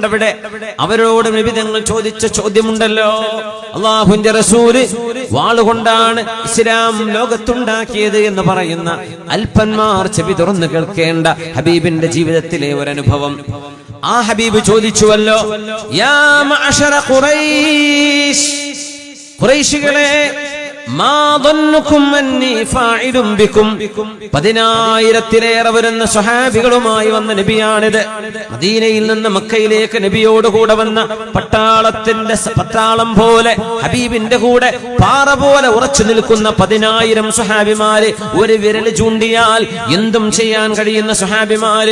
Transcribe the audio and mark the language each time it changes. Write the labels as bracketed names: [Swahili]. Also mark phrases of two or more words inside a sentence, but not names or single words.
[Malayalam] അവിടെ അവരോട് നബി തങ്ങൾ ചോദിച്ച ചോദ്യമുണ്ടല്ലോ, അല്ലാഹുവിന്റെ റസൂല് വാളുകൊണ്ടാണ് ഇസ്ലാം ലോകത്തുണ്ടാക്കിയത് എന്ന് പറയുന്ന അല്പന്മാർ ചെവി തുറന്നു കേൾക്കേണ്ട ഹബീബിന്റെ ജീവിതത്തിലെ ഒരനുഭവം. ആ ഹബീബ് ചോദിച്ചുവല്ലോ, [Arabic] يا معشر قريش, ഖുറൈശികളെ, മാ ظنكم أني فاعل بكم. [Malayalam] 10,000-ലേറെ വരുന്ന സ്വഹാബികളുമായി വന്ന നബിയാണിത്. മദീനയിൽ നിന്ന് മക്കയിലേക്ക് നബിയോട് കൂടെ വന്ന പട്ടാളം പോലെ ഹബീബിന്റെ കൂടെ പാറ പോലെ ഉറച്ചു നിൽക്കുന്ന 10,000 സ്വഹാബിമാര്, ഒരു വിരൽ ചൂണ്ടിയാൽ എന്തും ചെയ്യാൻ കഴിയുന്ന സ്വഹാബിമാര്.